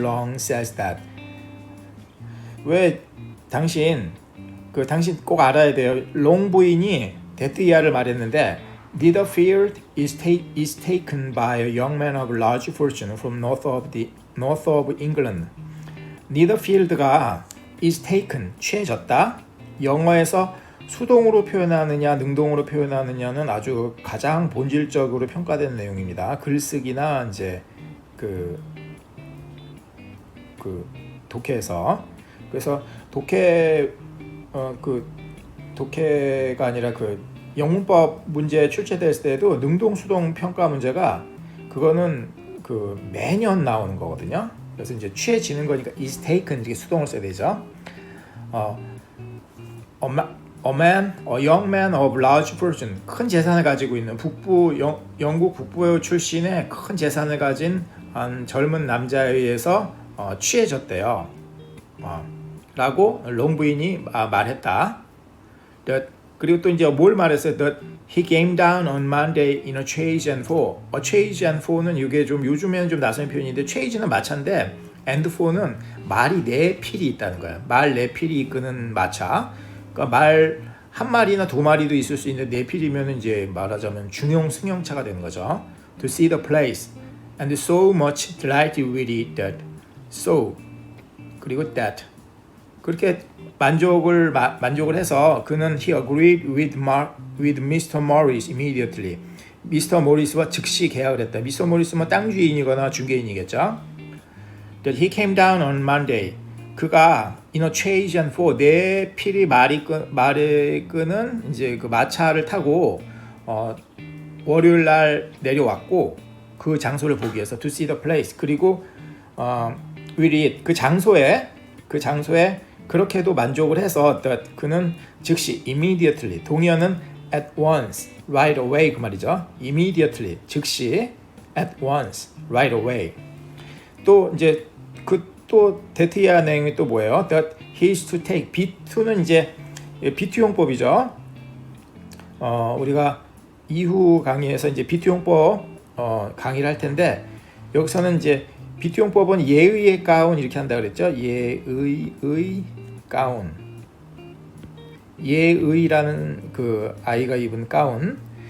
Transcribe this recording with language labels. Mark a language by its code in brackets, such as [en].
[en] Long says that. [ko] 왜 당신 꼭 알아야 돼요. 롱 부인이 데트이아를 말했는데 [en] Netherfield is taken by a young man of large fortune from north of England. [ko] Netherfield가 [en] is taken, [ko] 취해졌다. 영어에서 수동으로 표현하느냐 능동으로 표현하느냐는 아주 가장 본질적으로 평가된 내용입니다. 글쓰기나 이제 그 독해에서 그래서 독해가 아니라 그 영문법 문제 출제됐을 때도 능동 수동 평가 문제가 그거는 그 매년 나오는 거거든요. 그래서 이제 취해지는 거니까 [en] is taken [ko] 이렇게 수동을 써야 되죠. [en] A young man of large fortune, [ko] 큰 재산을 가지고 있는 영국 북부 출신의 큰 재산을 가진 한 젊은 남자에 의해서 취해졌대요. 라고 롱 부인이 말했다. 그리고 또 이제 뭘 말했어요? [en] That he came down on Monday in a chaise and four. chaise and four [ko] 는 이게 좀 요즘에는 좀 낯선 표현인데 chaise는 마차인데 and four는 말이 네 필이 있다는 거예요. 말 네 필이 이끄는 마차. 그러니까 말 한 마리나 두 마리도 있을 수 있는데 네 필이면 이제 말하자면 중형 승용차가 되는 거죠. [en] To see the place and so much delighted with it that so [ko] 그리고 [en] that [ko] 그렇게 만족을 해서 그는 [en] he agreed with Mr. Morris immediately. Mr. [ko] Morris와 즉시 계약을 했다. [en] Mr. [ko] Morris는 땅 주인이거나 중개인이겠죠. [en] That he came down on Monday. [ko] 그가 [en] in a chaise and four [ko] 네 필이 말을 끄는 이제 그 마차를 타고 월요일 날 내려왔고 그 장소를 보기 위해서 [en] to see the place [ko] 그리고 [en] with it [ko] 그 장소에 그렇게도 만족을 해서 그는 즉시 immediately 동의어는 [en] at once right away [ko] 그 말이죠. immediately 즉시 [en] at once right away [ko] 또 이제 또 데트이아 내용이 또 뭐예요? [en] That he is to take [ko] B2는 이제 B2 용법이죠. 우리가 이후 강의에서 이제 B2 용법 강의를 할 텐데 여기서는 이제 B2 용법은 예의의 가운 이렇게 한다 그랬죠. 예의의 가운. 예의라는 그 아이가 입은 가운.